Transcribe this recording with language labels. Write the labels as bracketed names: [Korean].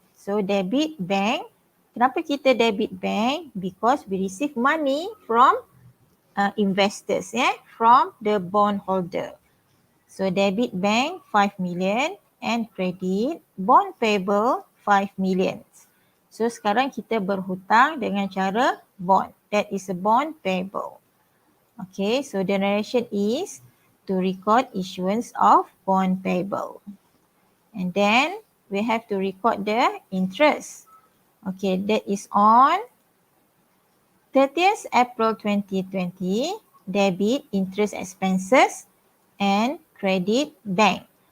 [English] So debit bank. [Malay] Kenapa kita [English] debit bank? Because we receive money from investors, from the bond holder. So debit bank 5 million and credit bond payable 5 million. [Malay] So sekarang kita berhutang dengan cara bond. [English] That is a bond payable. Okay, so the narration is to record issuance of bond payable. And then we have to record the interest. Okay, that is on 30th April 2020, debit interest expenses and credit bank.